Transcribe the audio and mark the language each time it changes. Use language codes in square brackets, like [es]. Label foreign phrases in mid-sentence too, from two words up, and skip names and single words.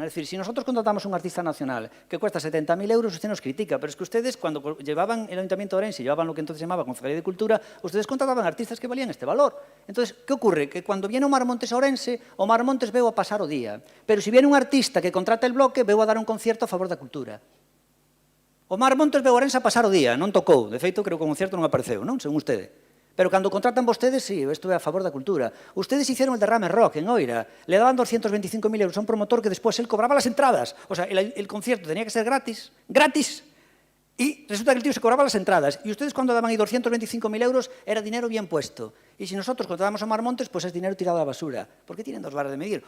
[es] Es decir, si nosotros contratamos a un artista nacional que cuesta 70.000 euros, usted nos critica, pero es que ustedes, cuando llevaban el Ayuntamiento de Ourense, llevaban lo que entonces se llamaba Concejalía de Cultura, ustedes contrataban artistas que valían este valor. Entonces, ¿qué ocurre? Que cuando viene Omar Montes a Ourense, Omar Montes [gl] veo a pasar o día. [es] Pero si viene un artista que contrata el bloque, [gl] veo a dar un concierto a favor da cultura. Omar Montes veo a Ourense a pasar o día, non tocou. De feito, creo que o concierto non apareceu, non? [es] Según usted. [gl] Pero cando contratan vostedes, sí, isto é a favor da cultura. [es] Ustedes hicieron el derrame rock en Oira, le daban 225.000 euros a un promotor que después él cobraba las entradas. O sea, el concierto tenía que ser gratis, y resulta que el tío se cobraba las entradas. Y ustedes cuando daban ahí 225.000 euros era dinero bien puesto. Y si nosotros contratamos a Omar Montes, pues es dinero tirado a la basura. ¿Por qué tienen 2 varas de medir?